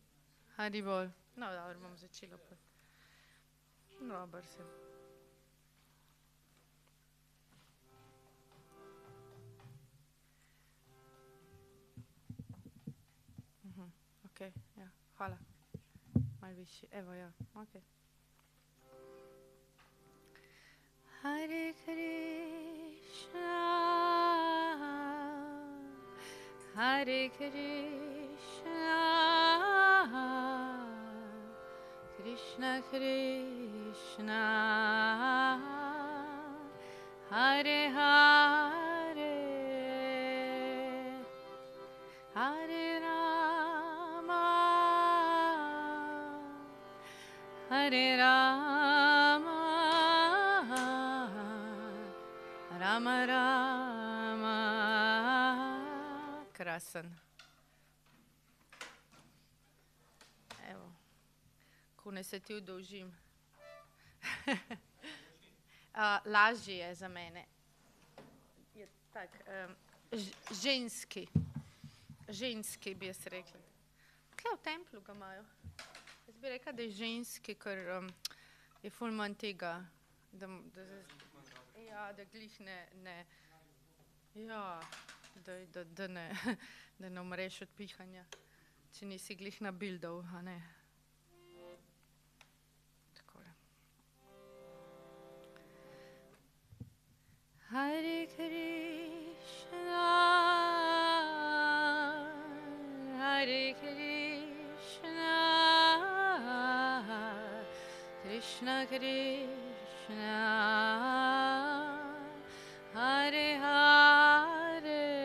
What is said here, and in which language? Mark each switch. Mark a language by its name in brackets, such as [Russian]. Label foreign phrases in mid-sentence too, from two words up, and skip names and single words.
[Slovenian] Haribol. No, dobro, bom začela pa. Dobar sem. Ok, ja, hvala. Malo višji, evo, ja, ok. [Sanskrit] Hare Krišna, Hare Krišna, Krišna Krišna, Hare Hare, Hare Hare Rama, Rama Rama. [Slovenian] Krasen. Evo, ko ne se ti udolžim. Lažje je za mene. Je tak, ženski bi jaz rekla. Kaj v templu ga imajo? Jaz bi rekla, da je ženski, ker je ful manj tega, da glih ne, da ne umreš od pihanja, če nisi glih nabildal, a ne. Takole. [Sanskrit] Hare Krišna, Hare Krišna, Krishna Krishna, Hare Hare,